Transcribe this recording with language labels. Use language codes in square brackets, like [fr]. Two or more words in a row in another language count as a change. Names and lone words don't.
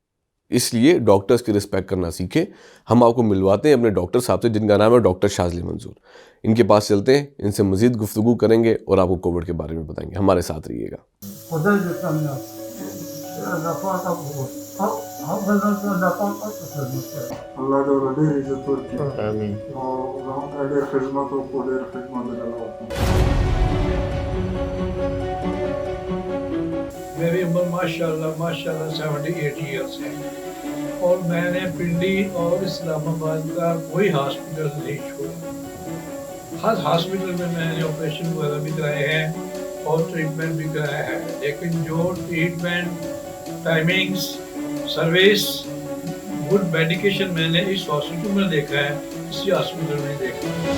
[ur] اس لیے ڈاکٹرز کی رسپیکٹ کرنا سیکھیں۔ ہم آپ کو ملواتے ہیں اپنے ڈاکٹر صاحب سے جن کا نام ہے ڈاکٹر شاذلی منظور۔ ان کے پاس چلتے ہیں، ان سے مزید گفتگو کریں گے اور آپ کو کووڈ کے بارے میں بتائیں گے۔ ہمارے ساتھ رہیے گا۔ [ps] اللہ دې ډېر عزت ورکړي. آمین. او زموږ ډېر خدمت وکړو، ډېر خدمت وکړو. [ur] میری عمر ماشاءاللہ 78 ایئرس ہے، اور میں نے پنڈی اور اسلام آباد کا کوئی ہاسپٹل نہیں چھوڑا۔ ہر ہاسپٹل میں نے آپریشن وغیرہ بھی کرائے ہیں اور ٹریٹمنٹ بھی کرایا ہے، لیکن جو ٹریٹمنٹ، ٹائمنگز، سروس، [en] good medication [ur] میں نے اس ہاسپٹل میں دیکھا ہے، کسی ہاسپٹل میں نہیں دیکھا۔